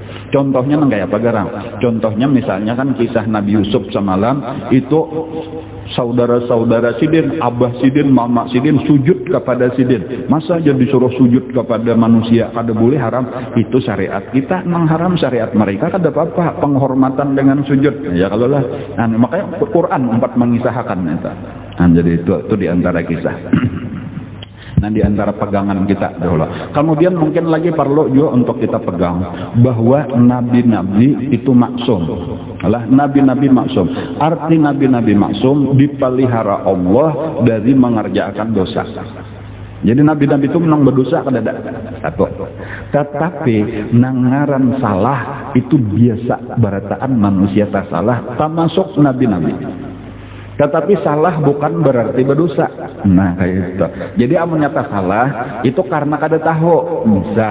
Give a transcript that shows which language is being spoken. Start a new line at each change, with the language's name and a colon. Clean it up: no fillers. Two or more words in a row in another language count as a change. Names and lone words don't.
Banjar: Contohnya nang kayak apa garang? Contohnya misalnya kan kisah Nabi Yusuf semalam itu saudara-saudara Sidin, abah Sidin, mama Sidin sujud kepada Sidin. Masa jadi disuruh sujud kepada manusia kada boleh, haram? Itu syariat kita mengharam, syariat mereka kada apa-apa, penghormatan dengan sujud. Ya kalau lah, nah, makanya Quran 4 mengisahkan itu. Nah, jadi itu diantara kisah. Nah diantara pegangan kita dahulu. Kemudian mungkin lagi perlu juga untuk kita pegang bahwa nabi-nabi itu maksum. Alah, nabi-nabi maksum. Arti nabi-nabi maksum dipelihara Allah dari mengerjakan dosa. Jadi nabi-nabi itu menang berdosa kada ada. Satu. Tetapi nangaran salah itu biasa barataan manusia tak salah, termasuk nabi-nabi. Tetapi salah bukan berarti berdosa. Nah kayak itu. Jadi amun nyata salah itu karena kada tahu, bisa.